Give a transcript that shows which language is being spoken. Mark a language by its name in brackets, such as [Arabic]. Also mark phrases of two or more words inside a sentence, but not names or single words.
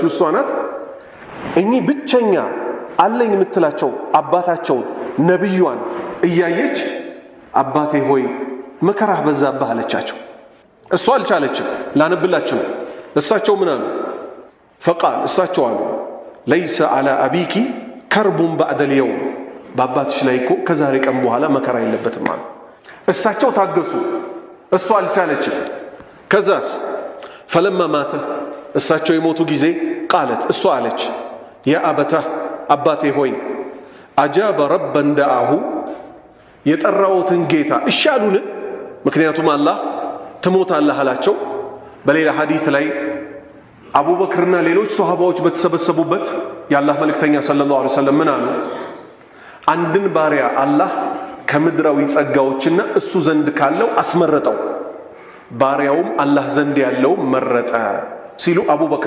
[Amharic] እሷ ናት እኚ ብቸኛ አለኝ የምትላቸው አባታቸው ነብዩዋን እያየች አባቴ ሆይ መከራህ በዛብህ አለቻቸው እሷ አልቻለችም ላነብላችሁ እሳቸው ምን አሉ فقال እሳቸው አሉ [Arabic] ليس على أبيك كرب بعد اليوم [Amharic] በአባትሽ ላይ እኮ ከዛሬ ቀን በኋላ መከራ የለበትም አሉ እሳቸው ታገሱ እሷ አልቻለችም ከዛስ [Arabic] فلما مات [Amharic] እሳቸው የሞቱ ጊዜ قالت እሷ አለች [Arabic] يا أبته [Amharic] አባቴ ሆይ [Arabic] أجاب ربا دعاه [Amharic] የጠራውትን ጌታ እሻሉን ምክንያቱም አላህ ትሞታለህ አላቸው በሌላ ሐዲስ ላይ አቡበክርና ሌሎች ሱሐባዎች በተሰበሰቡበት የአላህ መልእክተኛ [Arabic] صلى الله عليه وسلم [Amharic] ምን አሉ አንድን ባሪያ አላህ ከምድራዊ ጸጋዎችና እሱ ዘንድ ካለው አስመረጠው ባሪያውም አላህ ዘንድ ያለው መረጠ ሲሉ አቡበክር